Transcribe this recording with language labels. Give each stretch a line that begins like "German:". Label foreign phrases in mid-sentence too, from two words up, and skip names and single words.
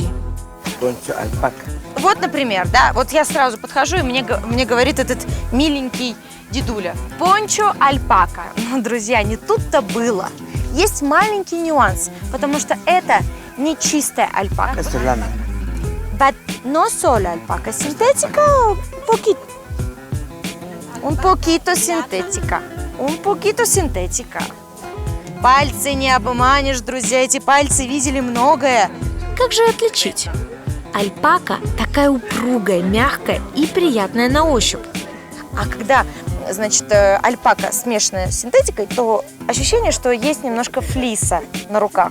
Spanish: Poncho alpaca.
Russian: Вот, например, да, вот я сразу подхожу, и мне говорит этот миленький дедуля. Пончо альпака. Ну, друзья, не тут-то было. Есть маленький нюанс, потому что это не чистая альпака.
Spanish: But no solo alpaca sintética, un poquito sintética. Un poquito sintética.
Russian: Пальцы не обманешь, друзья, эти пальцы видели многое. Как же отличить? Альпака такая упругая, мягкая и приятная на ощупь. А когда, значит, альпака смешанная с синтетикой, то ощущение, что есть немножко флиса на руках.